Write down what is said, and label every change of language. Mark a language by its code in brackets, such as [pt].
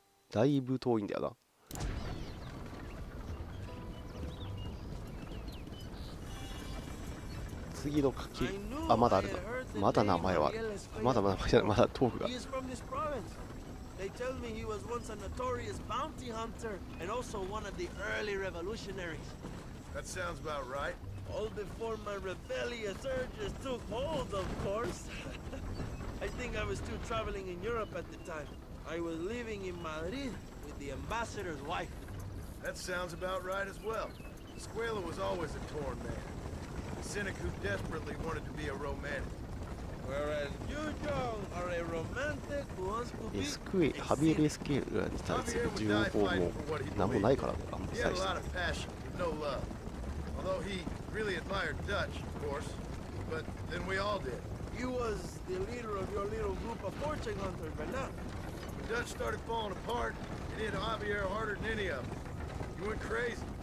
[ja] だいぶ遠いんだよな。次の書き、あ、まだあるな。まだ名前はある。まだ名前じゃない、まだ豆腐が。 [en] He is from this province. They tell me he was once a notorious bounty hunter and also one of the early revolutionaries. That sounds about right. All before my rebellious urges took hold, of course. I think I was still traveling in Europe at the time. I was living in Madrid with the ambassador's wife. That sounds about right as well. Escuela was always a torn man. A cynic who desperately wanted to be a romantic. Whereas you, John, are a romantic who wants to be [ja] エスクエハビエルエスクエラに対する情報も何もないからね、あんまり [en] He [ja] 最 [en] had a [ja] 初 [en] lot of passion, but no love. Although he really admired Dutch, of course. But then we all did. He was the leader of your little group of fortune hunters, but now. When Dutch started falling apart, it hit Javier harder than any of them. He went crazy.